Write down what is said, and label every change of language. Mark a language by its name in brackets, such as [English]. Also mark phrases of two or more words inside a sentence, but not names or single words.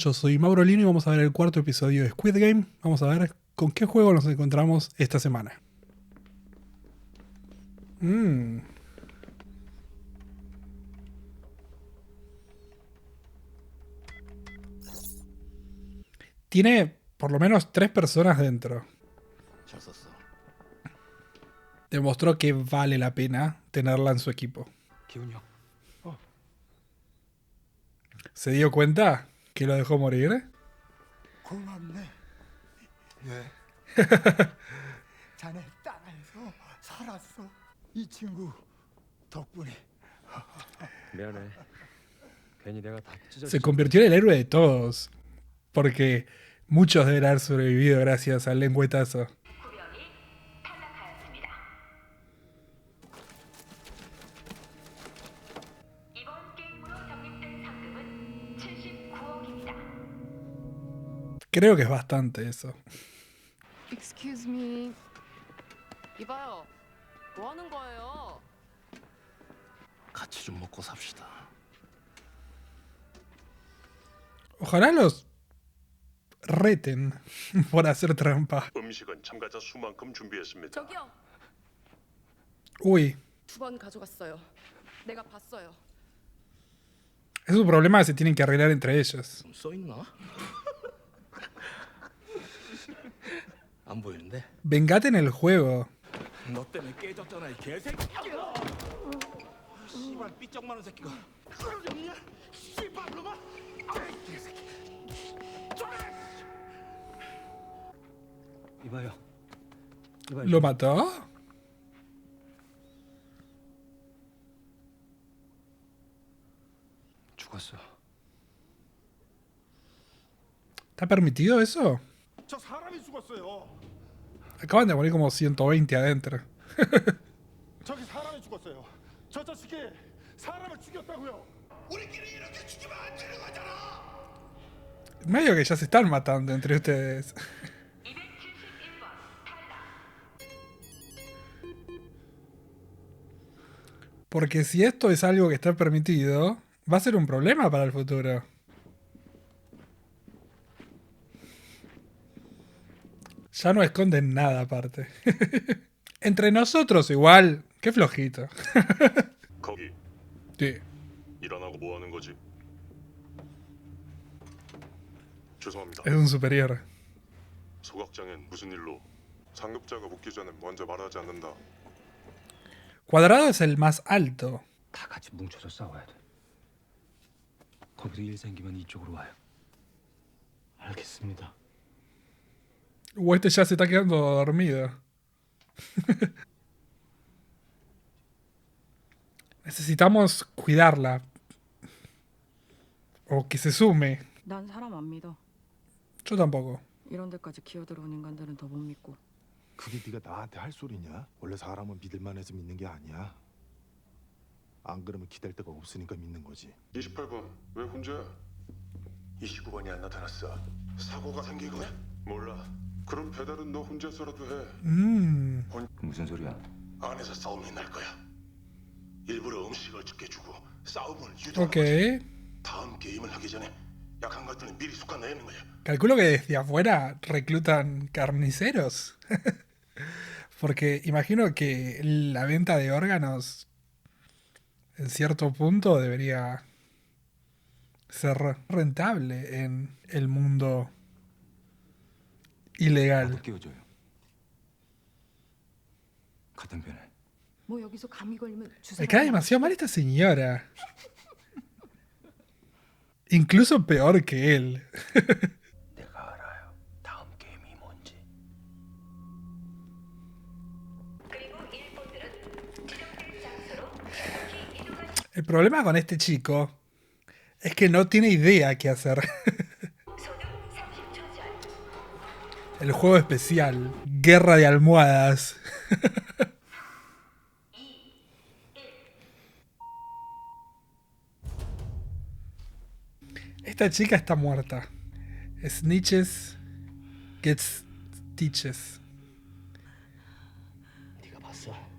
[Spanish] Yo soy Mauro Lino y vamos a ver el cuarto episodio de Squid Game. Vamos a ver con qué juego nos encontramos esta semana. Mm. Tiene por lo menos 3 personas dentro. [Korean] 잘 썼어. [Spanish] Demostró que vale la pena tenerla en su equipo. [Korean] 기훈이 형. [Spanish] ¿Se dio cuenta que lo dejó morir? [Korean] 고맙네. 왜? 자네 따라해서 살았어. 이 친구 덕분에. 미안해. 괜히 내가 다 찢어. [Spanish] Se convirtió en el héroe de todos. Porque muchos deben haber sobrevivido gracias al lengüetazo. [Korean] 구병이 탈락하였습니다. 이번 게임으로 적립된 상금은 79억입니다. [Spanish] Creo que es bastante eso. [English] Excuse me. [Korean] 이봐요. 뭐 하는 거예요? 같이 좀 먹고 삽시다. [Spanish] Ojalá los reten por hacer trampa. [Korean] 음식은 참가자 수만큼 준비했습니다. 저기요. [Spanish] Uy, [Korean] 2번 가져갔어요. 내가 봤어요. [Spanish] es un problema que se tienen que arreglar entre ellos. [Korean] 좀 써 있나? 안 보이는데? [Spanish] Vengate en el juego. [Korean] 너 때문에 깨졌잖아 이 개새끼. 씨발 삐쩍 마른 새끼가. 그러냐? 씨발 놈아. 아이 개새끼. 이봐요. [Spanish] ¿Lo mató? [Korean] 죽었어. [Spanish] ¿Está permitido eso? [Korean] 저 사람이 죽었어요. [Spanish] Acaban de morir como 120 adentro. [Korean] 저기 사람이 죽었어요. 저 자식이 사람을 죽였다고요. 우리끼리 이렇게 죽이면 안 되는 거잖아. [Spanish] Medio que ya se están matando entre ustedes. [Korean] 271번 탈락. [Spanish] Porque si esto es algo que está permitido, va a ser un problema para el futuro. Ya no esconden nada aparte. Entre nosotros igual, qué flojito. [Korean] 거기 [Spanish] Sí. [Korean] 일 안 하고 뭐 하는 거지? 죄송합니다. [Spanish] Es un superior. [Korean] 소각장엔 무슨 일로? 상급자가 묻기 전에 먼저 말하지 않는다. [Spanish] Cuadrado es el más alto. [Korean] 다 같이 뭉쳐서 싸워야 돼. 거기서 일 생기면 이쪽으로 와요. 알겠습니다. [Spanish] O este ya se está quedando dormido. Necesitamos cuidarla. O que se sume. [Korean] 난 사람 안 믿어. [Spanish] Yo tampoco. [Korean] 이런 데까지 기어들어온 인간들은 더 못 믿고. 그게 네가 나한테 할 소리냐? 원래 사람은 믿을만 해서 믿는 게 아니야. 안 그러면 기댈 데가 없으니까 믿는 거지. 28번 왜 혼자야? 29번이 안 나타났어. 사고가 생긴 거야? 몰라. 그럼 배달은 너 혼자서라도 해. 무슨 소리야? 안에서 싸움이 날 거야. 일부러 음식을 적게 주고 싸움을 유도하는 Ok. 거지. 다음 게임을 하기 전에 약한 것들은 미리 솎아내는 거야. [Spanish] Calculo que desde afuera reclutan carniceros. Porque imagino que la venta de órganos en cierto punto debería ser rentable en el mundo ilegal. [Korean] 나도 끼워줘요. 같은 편에. 뭐 여기서 감이 걸리면 주사. [Spanish] Me cae demasiado mal esta señora. Incluso peor que él. [Korean] 내가 알아요. 다음 게임이 뭔지. 그리고 일본들은 지정된 장소로 급히 이동하시. [Spanish] El problema con este chico es que no tiene idea qué hacer. [Korean] 소득 30초 전. [Spanish] El juego especial. Guerra de almohadas. Esta chica está muerta. [English] Snitches gets stitches. [Korean] 네가 봤어?